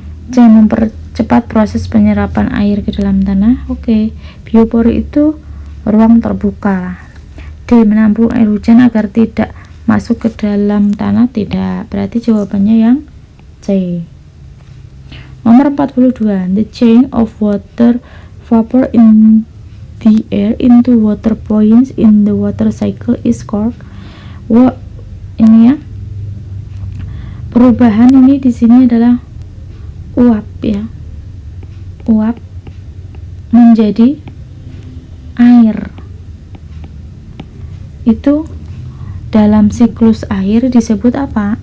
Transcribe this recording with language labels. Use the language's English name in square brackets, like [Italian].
[Indonesian] C, mempercepat proses penyerapan air ke dalam tanah. Oke, biopori itu ruang terbuka. D, menampung air hujan agar tidak masuk ke dalam tanah. Tidak, berarti jawabannya yang C. Nomor 42. [English] The change of water vapor in the air into water points in the water cycle is called. [Indonesian] Ini ya. Perubahan ini di sini adalah uap ya. Uap menjadi air. Itu dalam siklus air disebut apa?